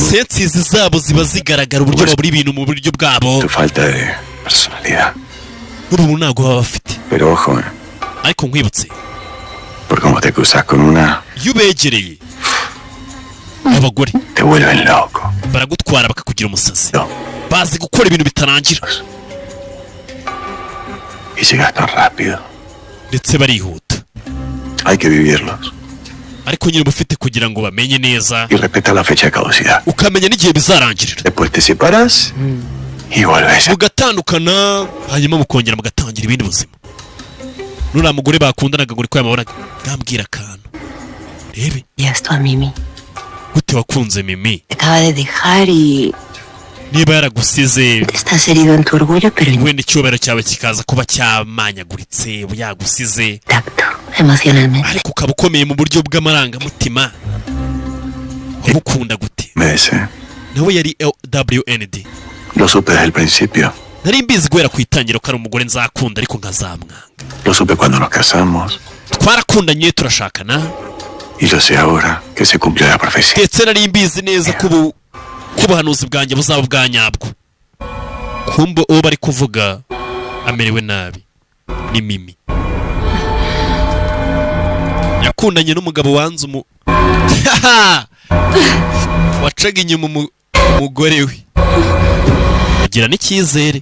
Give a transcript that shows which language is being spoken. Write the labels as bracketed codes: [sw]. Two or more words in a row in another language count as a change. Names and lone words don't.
[rw] sensizi zabo ziba zigaragara uburyo babura ibintu mu buryo bwabo. [es] Su falta de personalidad. [rw] n'ubu ntabwo baba bafite. [es] Pero ojo, [rw] ariko nkwibutse [es] Por cómo te cruzas con una, [rw] iyo ubegereye abagore [es] te vuelven loco. [rw] baragutwara bakakugira umusazi, [es] No. [rw] bazi gukora ibintu bitarangira [es] Y llegas tan rápido. [rw] ndetse barihuta, [es] Hay que vivirlos. [rw] ariko nyine uba ufite kugira ngo bamenye neza [es] Y respetar la fecha de caducidad. [rw] ukamenya n'igihe bizarangirira, [es] Después te separas y vuelves. [rw] mugatandukana hanyuma mukongera mugatangira ibindi buzima. Nuriya mugore bakundanaga ngo uri ko yamubonaga ngambwira akantu rebe [es] Y esto a Mimi. [rw] gute wakunze Mimi [es] Te acaba de dejar y [rw] niba yaragusize [es] estás herido en tu orgullo, pero [rw] wenda icyubahiro cyawe kikaza kuba cyamanyaguritse yagusize, [es] intacto emocionalmente. [rw] ariko ukaba ukomeye mu buryo bw'amarangamutima. wamukunda gute? [es] Me besé. [rw] nawe yari LWND. [es] Lo supe desde el principio. [rw] nari mbizi guhera ku itangiro ko ari umugore nzakunda ariko nkazamwanga. [es] Lo supe cuando nos casamos. [rw] twarakundanye turashakana, [es] Y lo sé ahora que se cumplió la profecía. [rw] ndetse nari mbizi neza ko ubuhanuzi bwanjye buzaba bwa nyabwo. kumbe uwo bari kuvuga amerewe nabi ni Mimi. yakundanye n'umugabo wanze wacaga inyuma umugore we, agira n'icyizere.